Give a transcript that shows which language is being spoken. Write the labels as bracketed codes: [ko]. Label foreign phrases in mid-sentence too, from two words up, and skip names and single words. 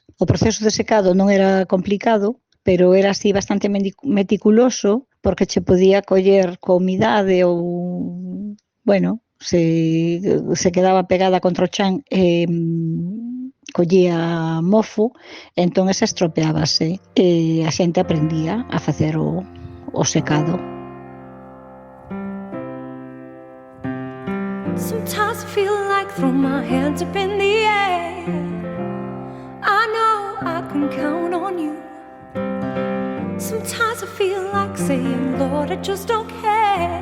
[gl] O proceso de secado non era complicado, pero era así bastante meticuloso, porque che podía coller coa humidade ou, bueno, se quedaba pegada contra o chan collía mofo, entón esa estropeábase e a xente aprendía a facer o secado. [en] Sometimes I feel like throwing my hands up in the air. I know I can count on you. Sometimes I feel like saying, Lord, I just don't care.